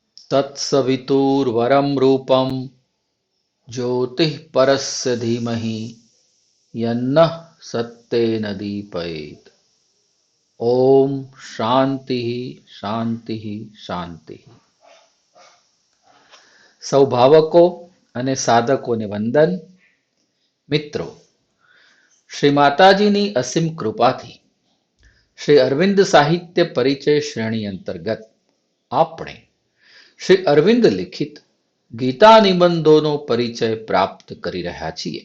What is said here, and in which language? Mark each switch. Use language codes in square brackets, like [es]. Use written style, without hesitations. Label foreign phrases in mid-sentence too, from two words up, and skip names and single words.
[sa] तत्सवितुर्वरं रूपं ज्योतिः परस्य धीमहि यन्नः सत्येन दीपयेत्। ओम शान्ति शान्ति शान्ति। [gu] સૌ ભાવકો અને સાધકોને વંદન। મિત્રો, શ્રી માતાજીની અસીમ કૃપાથી શ્રી અરવિંદ સાહિત્ય પરિચય શ્રેણી અંતર્ગત આપણે શ્રી અરવિંદ લિખિત ગીતા નિબંધોનો પરિચય પ્રાપ્ત કરી રહ્યા છીએ।